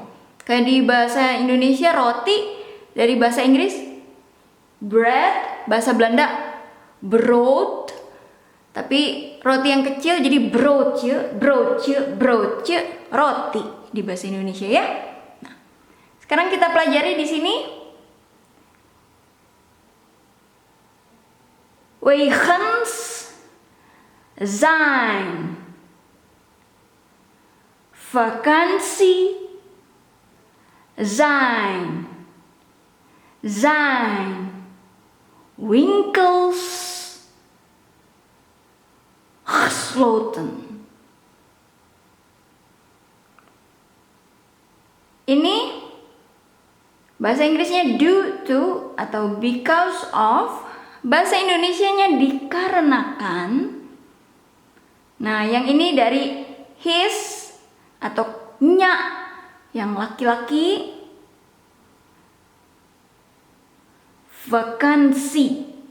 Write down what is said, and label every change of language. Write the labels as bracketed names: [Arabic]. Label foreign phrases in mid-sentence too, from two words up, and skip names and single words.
[Indonesian] Kayak di bahasa Indonesia roti, dari bahasa Inggris bread, bahasa Belanda brood. Tapi roti yang kecil jadi broodje, roti di bahasa Indonesia ya. Nah, sekarang kita pelajari di sini. [Dutch] Wegens zijn. Vakantie zijn. Winkels gesloten. [Indonesian] Ini bahasa Inggrisnya [English] due to [Indonesian] atau [English] because of. [Indonesian] Bahasa Indonesianya dikarenakan. Nah, yang ini dari his atau nya yang laki-laki. [Dutch] Vakansi.